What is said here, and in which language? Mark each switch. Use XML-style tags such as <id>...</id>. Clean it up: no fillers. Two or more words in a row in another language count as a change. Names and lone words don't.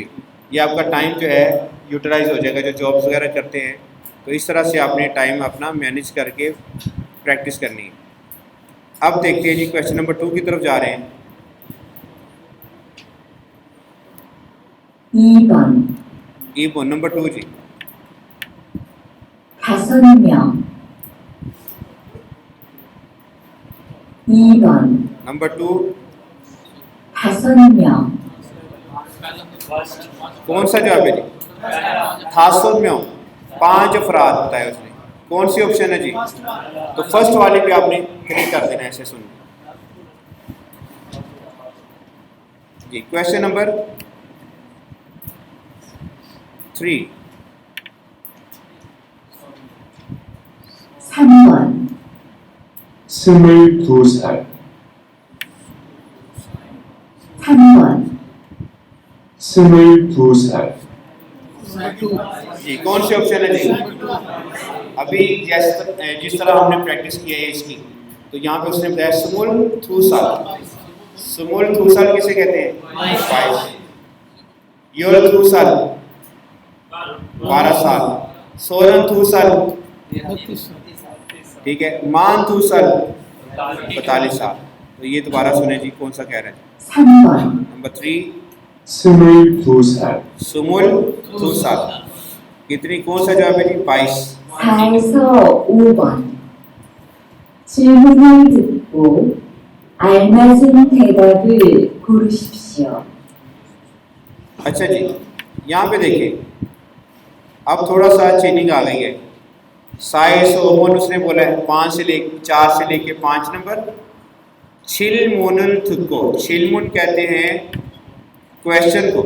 <ur>یہ آپ کا ٹائم جو ہے یوٹیلائز ہو جائے گا۔ جو جابز وغیرہ کرتے ہیں تو اس طرح سے آپ نے ٹائم اپنا مینیج کر کے پریکٹس کرنی ہے. اب دیکھتے ہیں جی,</ur> <en>question number</en> <ur>2 کی طرف جا رہے ہیں.</ur> <ko>2번</ko> <ur>ای نمبر 2 جی.</ur> <ko>5명 2번</ko> <ur>نمبر 2</ur> <ko>5명</ko> <ur>کون سا جواب ہے جی? थासुन میں 5 افراد بتایا اس نے। کون سی آپشن ہے جی? تو فرسٹ والی پہ آپ نے کلک کر دینا، ایسے سن جی.</ur> <en>question number 3</en> <ko>3번 22살, 3번 22살,</ko> <ur>جی۔ کون سی آپشن ہے جی? ابھی جس طرح ہم نے پریکٹس کیا ہے اس کی، تو یہاں پہ اس نے بتایا</ur> <ko>스물두 살. 스물두 살</ko> <ur>کسے کہتے ہیں? 22।</ur> <ko>열두 살</ko> <ur>12 سال.</ur> <ko>서른두 살,</ko> <ur>ٹھیک ہے.</ur> <ko>마흔두 살</ko> <ur>42 سال. تو یہ دوبارہ سنے جی، کون سا کہہ رہے ہیں?</ur> <ko>3번,</ko> <ur>نمبر 3</ur> <ko>22살,</ko> <ur>22 سال۔ کتنی، کون سا جواب ہے جی؟ 22.</ur> <ko>4에서 5번. 질문을 듣고 알맞은 대답을 고르십시오.</ko> <ur>اچھا جی، یہاں پہ دیکھیے، اب تھوڑا سا چینجنگ آ گئی ہے. 4 اس نے بولا ہے 4 سے لے کے 5 نمبر.</ur> <ko>질문을 듣고,</ko> <ur>छिलमुन کہتے ہیں کویسچن کو।</ur>